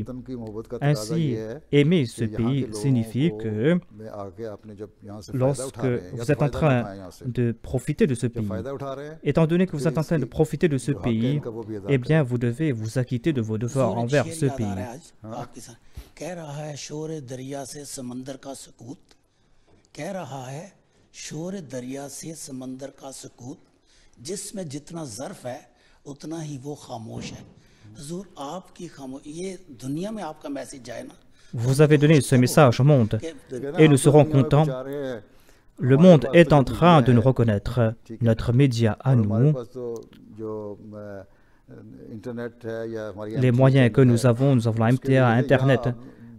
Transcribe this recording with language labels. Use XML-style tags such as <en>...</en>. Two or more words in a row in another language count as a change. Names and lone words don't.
<fr>Ainsi, aimer ce pays signifie que lorsque vous êtes en train de profiter de ce pays, étant donné que vous êtes en train de profiter de ce pays, eh bien, vous devez vous acquitter de vos devoirs envers ce pays.</fr> <ur>کہہ رہا ہے شور دریا سے سمندر کا سکوت جس میں جتنا ظرف ہے اتنا ہی وہ خاموش ہے حضور آپ کی خاموش یہ دنیا میں آپ کا میسج جائے نا</ur> <fr>Vous avez donné ce message au monde et nous serons contents. Le monde est en train de nous reconnaître. Notre média à nous, les moyens que nous avons la MTA, Internet.</fr>